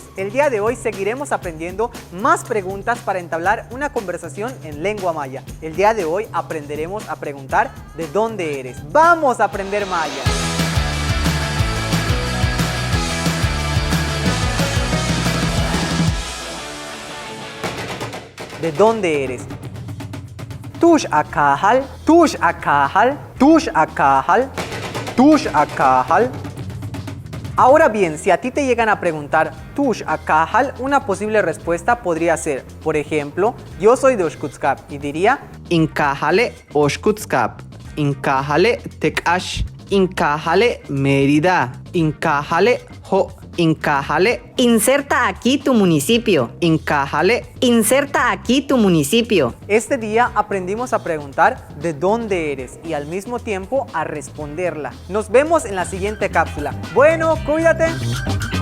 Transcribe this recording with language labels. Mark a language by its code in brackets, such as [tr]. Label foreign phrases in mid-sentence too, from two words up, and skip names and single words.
[es] El día de hoy seguiremos aprendiendo más preguntas para entablar una conversación en lengua maya. El día de hoy aprenderemos a preguntar ¿de dónde eres? ¡Vamos a aprender maya! ¿De dónde eres? [yua] Tush akahal, tush akahal, tush akahal, tush akahal. [es] Ahora bien, si a ti te llegan a preguntar [yua] Tush akahal, [es] una posible respuesta podría ser, por ejemplo, yo soy de Oshkutskap y diría [yua] Inkahale Oshkutskap, Inkahale Tekash, Inkahale Mérida, Inkahale Ho, Inkahale. [es] Inserta aquí tu municipio. [yua] Inkahale. [es] Inserta aquí tu municipio. Este día aprendimos a preguntar de dónde eres y al mismo tiempo a responderla. Nos vemos en la siguiente cápsula. Bueno, cuídate.